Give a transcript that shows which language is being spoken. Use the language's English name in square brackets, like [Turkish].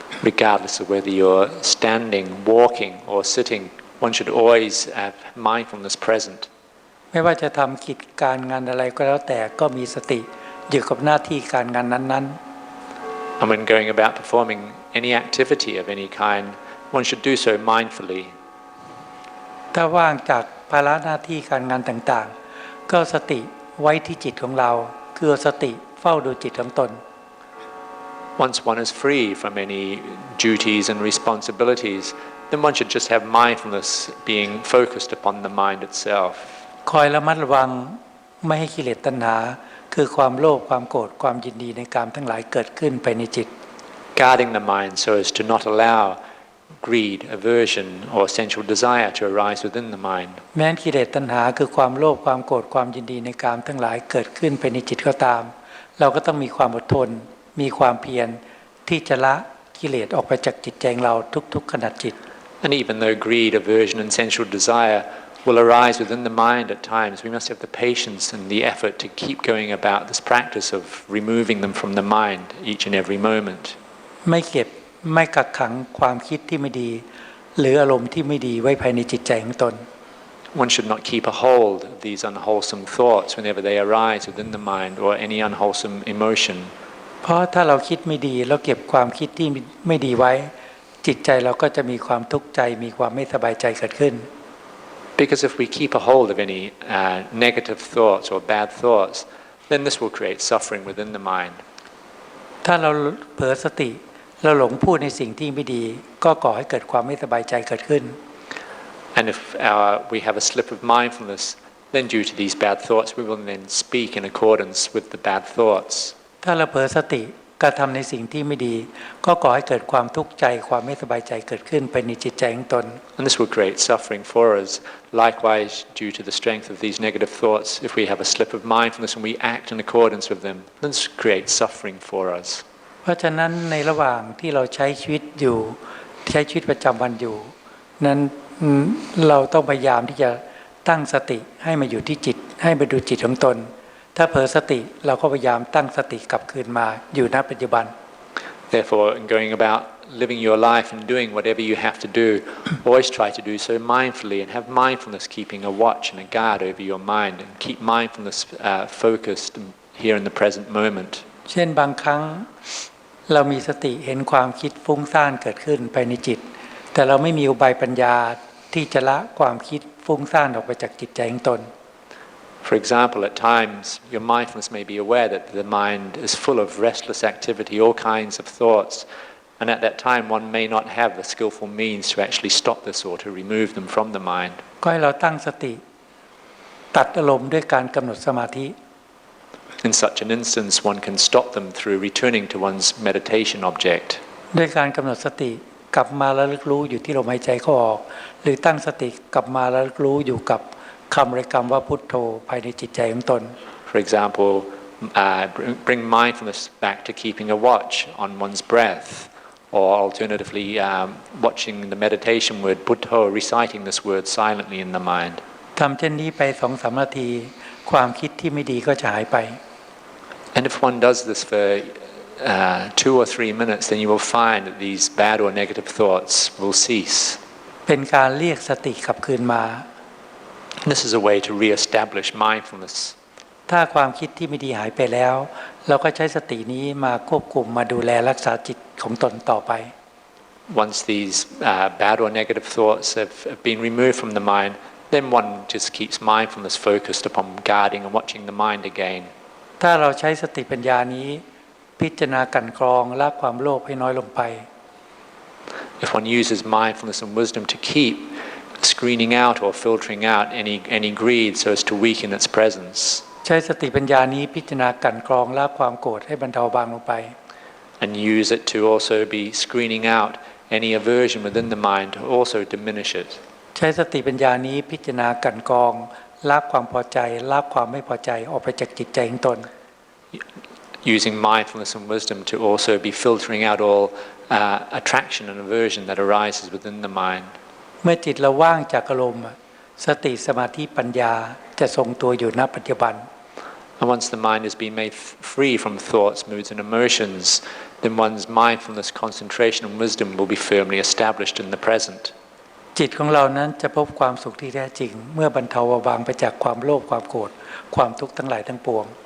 [English] Regardless of whether you're standing, walking or sitting, one should always have mindfulness present. [Thai] ไม่ว่าจะทำกิจการงานอะไรก็แล้วแต่ก็มีสติอยู่กับหน้าที่การงานนั้นๆ [English] And when going about performing any activity of any kind, one should do so mindfully. [Thai] ถ้าว่างจากภาระหน้าที่การงานต่างๆก็สติไว้ที่จิตของเราคือสติเฝ้าดูจิตของตน [English] Once one is free from any duties and responsibilities, then one should just have mindfulness being focused upon the mind itself. [Thai] คอยระมัดระวังไม่ให้กิเลสตัณหาคือความโลภความโกรธความยินดีในกามทั้งหลายเกิดขึ้นไปในจิต [English] Guarding the mind so as to not allow greed, aversion or sensual desire to arise within the mind. [Thai] แม้กิเลสตัณหาคือความโลภความโกรธความยินดีในกามทั้งหลายเกิดขึ้นไปในจิตก็ตามเราก็ต้องมีความอดทนมีความเพียรที่จะละกิเลสออกไปจากจิตใจเราทุกๆขณะจิต [English] And even though greed, aversion and sensual desire will arise within the mind at times, we must have the patience and the effort to keep going about this practice of removing them from the mind each and every moment. [Thai] ไม่เก็บไม่กักขังความคิดที่ไม่ดีหรืออารมณ์ที่ไม่ดีไว้ภายในจิตใจของตน [English] One should not keep a hold of these unwholesome thoughts whenever they arise within the mind or any unwholesome emotion. [Thai] เพราะถ้าเราคิดไม่ดีเราเก็บความคิดที่ไม่ดีไว้จิตใจเราก็จะมีความทุกข์ใจมีความไม่สบายใจเกิดขึ้น [English] Because if we keep a hold of any negative thoughts or bad thoughts, then this will create suffering within the mind. [Thai] ถ้าเราเผลอสติเราหลงพูดในสิ่งที่ไม่ดีก็ก่อให้เกิดความไม่สบายใจเกิดขึ้น [English] And if we have a slip of mindfulness, then due to these bad thoughts, we will then speak in accordance with the bad thoughts. [Thai] ถ้าเราเผลอสติกระทำในสิ่งที่ไม่ดีก็ก่อให้เกิดความทุกข์ใจความไม่สบายใจเกิดขึ้นไปในจิตใจของตน [English] And this will create suffering for us. Likewise, due to the strength of these negative thoughts, if we have a slip of mindfulness and we act in accordance with them, then this creates suffering for us. [Thai] เพราะฉะนั้นในระหว่างที่เราใช้ชีวิตอยู่ใช้ชีวิตประจำวันอยู่นั้นเราต้องพยายามที่จะตั้งสติให้มาอยู่ที่จิตให้มาดูจิตของตนถ้าเผลอสติเราก็พยายามตั้งสติกลับคืนมาอยู่ณปัจจุบัน [English] Therefore, in going about living your life and doing whatever you have to do, always try to do so mindfully and have mindfulness keeping a watch and a guard over your mind and keep mindfulness focused here in the present moment. [Thai] เช่นบางครั้งเรามีสติเห็นความคิดฟุ้งซ่านเกิดขึ้นภายในจิตแต่เราไม่มีอุบายปัญญาที่จะละความคิดฟุ้งซ่านออกไปจากจิตใจของตน [English] For example, at times your mindfulness may be aware that the mind is full of restless activity, all kinds of thoughts, and at that time one may not have the skillful means to actually stop this or to remove them from the mind. [Thai] ก็ให้เราตั้งสติตัดอารมณ์ด้วยการกำหนดสมาธิ [English] In such an instance, one can stop them through returning to one's meditation object. [Thai] ด้วยการกำหนดสติกลับมาระลึกรู้อยู่ที่ลมหายใจเข้าออกหรือตั้งสติกลับมาระลึกรู้อยู่กับคำบริกรรมว่าพุทโธภายในจิตใจของตน [English] For example, bring mindfulness back to keeping a watch on one's breath, or alternatively watching the meditation word Buddho, reciting this word silently in the mind. [Thai] ทำเช่นนี้ไป 2-3 นาทีความคิดที่ไม่ดีก็จะหายไป [English] And if one does this for 2 or 3 minutes, then you will find that these bad or negative thoughts will cease. [Thai] เป็นการเรียกสติกลับคืนมา [English] This is a way to re-establish mindfulness. [Thai] ถ้าความคิดที่ไม่ดีหายไปแล้วเราก็ใช้สตินี้มาควบคุมมาดูแลรักษาจิตของตนต่อไป [English] Once these bad or negative thoughts have been removed from the mind, then one just keeps mindfulness focused upon guarding and watching the mind again. [Thai] ถ้าเราใช้สติปัญญานี้พิจารณากันกรองละความโลภให้น้อยลงไป [English] If one uses mindfulness and wisdom to keep screening out or filtering out any greed so as to weaken its presence. [Thai] ใช้สติปัญญานี้พิจารณากันกรองละความโกรธให้บรรเทาเบาลงไป [English] And use it to also be screening out any aversion within the mind to also diminish it. [Thai] ใช้สติปัญญานี้พิจารณากันกรองละความพอใจละความไม่พอใจออกไปจากจิตใจของตน [English] Using mindfulness and wisdom to also be filtering out all attraction and aversion that arises within the mind. [Thai] เมื่อจิตเราว่างจากอารมณ์สติสมาธิปัญญาจะทรงตัวอยู่ณปัจจุบัน [English] And once the mind has been made free from thoughts, moods and emotions, then one's mindfulness, concentration and wisdom will be firmly established in the present. [Thai] จิตของเรานั้นจะพบความสุขที่แท้จริงเมื่อบรรเทาเบาบางไปจากความโลภความโกรธความทุกข์ทั้งหลายทั้งปวง